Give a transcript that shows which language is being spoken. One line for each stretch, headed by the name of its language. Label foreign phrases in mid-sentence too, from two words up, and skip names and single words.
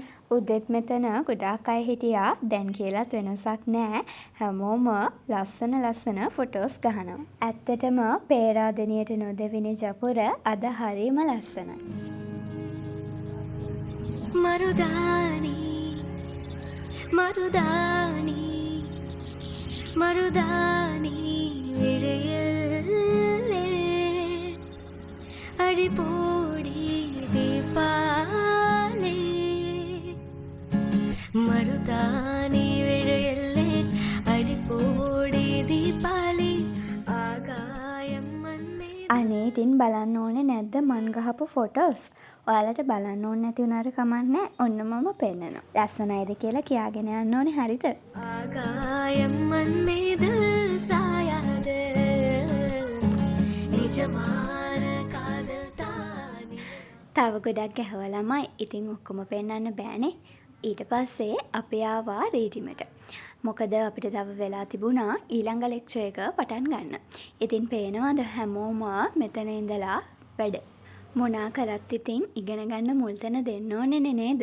Sinhala: උදෙත් මෙතන ගොඩාක් අය හිටියා. දැන් කියලාත් වෙනසක් නැහැ. හැමෝම ලස්සන ෆොටෝස් ගහනවා. ඇත්තටම පේරාදෙනියට නොදෙවිනි ජපුර අද හරිම ලස්සනයි.
Tamil: மருதாணி மருதாணி மருதாணி விழையல்லே அடிப்போடி தீபாலே மருதாணி விழையல்லே அடிப்போடி தீபாலே ஆகாயம் மண்மே
Sinhala: අනේ ඉතින් බලන්න ඕනේ නැද්ද මන් ගහපු ෆොටෝස්? ඔයාලට බලන්න ඕනේ නැති උනාට කමක් නැහැ. ඔන්න මම පෙන්නනවා. ලස්සනයිද කියලා කියාගෙන යන්න ඕනේ හරිද?
Tamil: ஆகாயம் மண் மீது சாயாத நிஜமான காதல் தானே
Sinhala: තව ගොඩක් ගැහුවා ළමයි. ඉතින් ඔක්කොම පෙන්නන්න බෑනේ. ඊට පස්සේ අපි ආවා රීඩිමට. මොකද අපිට තව වෙලා තිබුණා ඊළඟ ලෙක්චර් එක පටන් ගන්න. ඉතින් පේනවාද හැමෝම මෙතන ඉඳලා වැඩ. මොනා කරත් ඉතින් ඉගෙන ගන්න මුල් තැන දෙන්න ඕනේ නේද?